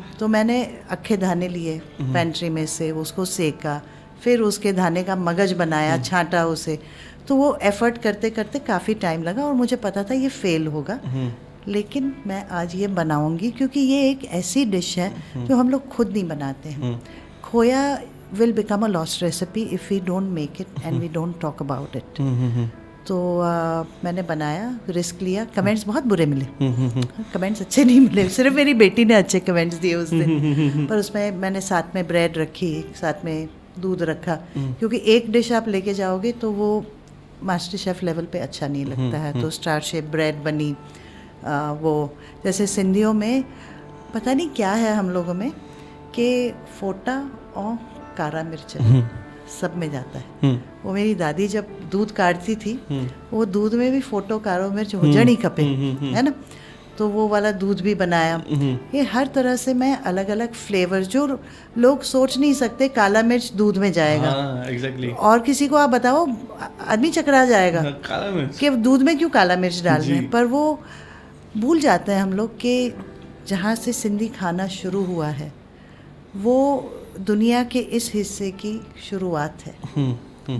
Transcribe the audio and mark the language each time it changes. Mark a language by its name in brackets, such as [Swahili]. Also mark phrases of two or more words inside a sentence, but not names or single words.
[Hindi] तो मैंने अक्खे दाने लिए पेंट्री में से, उसको सेका, फिर उसके दाने का मगज बनाया, छांटा उसे। तो वो एफर्ट करते करते काफ़ी टाइम लगा और मुझे पता था ये फेल होगा, लेकिन मैं आज ये बनाऊंगी क्योंकि ये एक ऐसी डिश है जो हम लोग खुद नहीं बनाते हैं। [English] khoya will become a lost recipe if we don't make it and we don't talk about it. [Hindi] तो मैंने बनाया, रिस्क लिया। कमेंट्स बहुत बुरे मिले, कमेंट्स अच्छे नहीं मिले, सिर्फ मेरी बेटी ने अच्छे कमेंट्स दिए उस दिन। पर उसमें मैंने साथ में ब्रेड रखी, साथ में दूध रखा, क्योंकि एक डिश आप लेके जाओगे तो वो [English] MasterChef level [Hindi] पे अच्छा नहीं लगता है। तो [English] star shape bread [Hindi] बनी। वो जैसे सिंधियों में पता नहीं क्या है हम लोगों में कि फोटा और कारा मिर्च सब में जाता है। वो मेरी दादी जब दूध काटती थी, वो दूध में भी [Sindhi] फोटो कारो मिर्च हुजणी खपे, [Hindi] है ना। तो वो वाला दूध भी बनाया। ये हर तरह से मैं अलग अलग फ्लेवर, जो लोग सोच नहीं सकते काला मिर्च दूध में जाएगा, एग्जैक्टली, और किसी को आप बताओ आदमी चकरा जाएगा काला मिर्च कि दूध में क्यों काला मिर्च डाल रहे हैं। पर वो भूल जाते हैं हम लोग कि जहाँ से सिंधी खाना शुरू हुआ है वो दुनिया के इस हिस्से की शुरुआत है।